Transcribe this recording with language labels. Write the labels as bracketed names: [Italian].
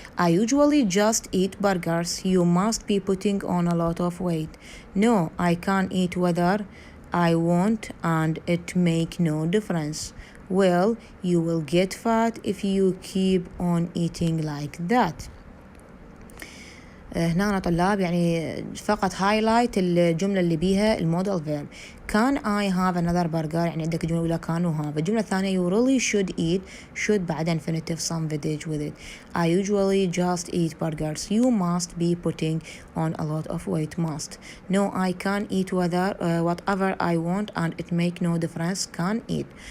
[English] I usually just eat burgers. You must be putting on a lot of weight. No, I can't eat whether I want and it make no difference. Well, you will get fat if you keep on eating like that. [Arabic] هنا أنا طلاب يعني فقط هايلايت الجملة اللي بيها المودال فيرب. [English] Can I have another burger؟ [Arabic] يعني عندك جملة أولى [English] can و have. [Arabic] الجملة الثانية [English] you really should eat should بعد infinitive some veg with it. I usually just eat burgers. You must be putting on a lot of weight. Must. No, I can eat whatever I want and it make no difference. Can eat.